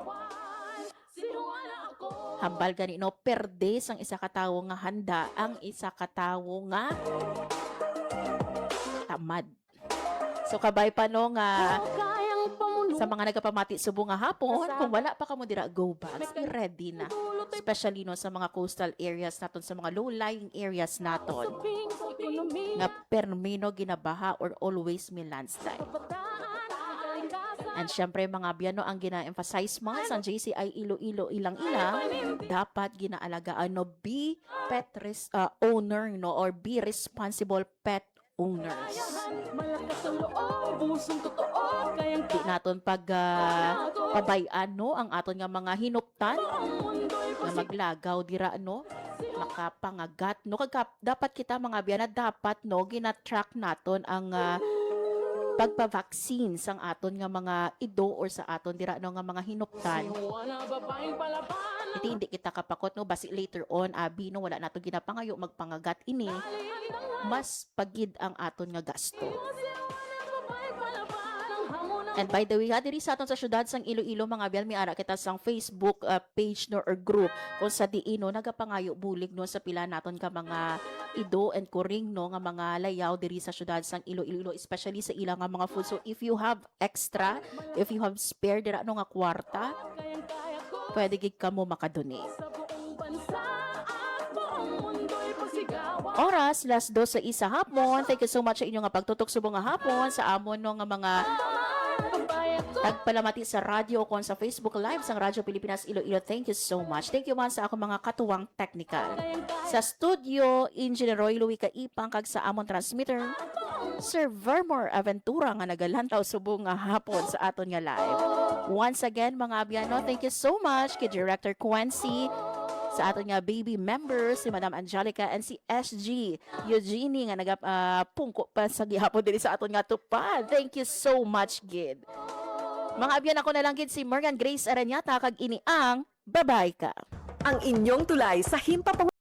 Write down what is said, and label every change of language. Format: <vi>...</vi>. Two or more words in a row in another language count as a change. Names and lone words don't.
<hil>Hambal gani no, per day sang isa ka tawo nga handa, ang isa ka tawo nga tamad. So kabay pa no nga sa mga nagapamati subong nga hapon, kung wala pa kamo dira</hil> <en>go bags,</en> <hil>i-ready na. Especially no sa mga</hil> <en>coastal areas</en> <hil>naton, sa mga</hil> <en>low-lying areas</en> <hil>naton. Nga permino ginabaha or always may landslide. And syempre mga biyano, ang gina-emphasize man sa JCI Iloilo ilang-ilang, dapat ginaalagaan no,</hil> <en>be pet owner no, or be responsible pet owners.</en> <hil>Di naton pabayaan no ang aton nga mga hinuptan nga maglagaw dira no, makapangagat no, kag dapat kita mga biyana, dapat no gina-track naton ang pagpa-vaccine sang aton nga mga ido or sa aton dira no nga mga hinuptan. Hindi kita kapakot no basi</hil> <en>later on</en> <hil>abi no wala nato ginapangayo magpangagat ini. Mas pagid ang aton nga gasto.</hil> <en>And by the way,</en> <hil>diri sa aton sa syudad sang Iloilo mga abyan mi ara kita sang Facebook page no or group kung sa diino nagapangayo bulig no sa pila naton ka mga ido and kuring no nga mga layaw diri sa syudad sang Iloilo especially sa ilang nga mga food.</hil> <en>So if you have extra, if you have spare</en> <hil>dira no nga kwarta, pwede gid kamo makadonate. Oras, last 12 sa hapon.</hil> <en>Thank you so much</en> <hil>sa inyo nga pagtutok subong nga hapon sa amon no nga mga tagpalamati sa radyo kon sa Facebook Live sang Radyo Pilipinas Iloilo.</hil> <en>Thank you so much. Thank you</en> <hil>man sa ako mga katuwang</hil> <en>technical.</en> <hil>Sa studio, Engineer Roy Louie Kaipang kag sa amon transmitter, Sir Vermore Aventura nga nagalantaw subong nga hapon sa aton nga live. Once again mga abyano,</hil> <en>thank you so much</en> <hil>kay Director Quincy, sa aton nga</hil> <en>baby members</en> <hil>si Madam Angelica and si SG Eugenie nga nagapungko pa sa gihapon diri sa aton nga tupad.</hil> <en>Thank you so much gid.</en> <hil>Mga abyan ako na lang gid si Morgan Grace Aranyata kag ini ang Babay Ka.</hil> <tl>Ang inyong tulay sa himpapawid</tl>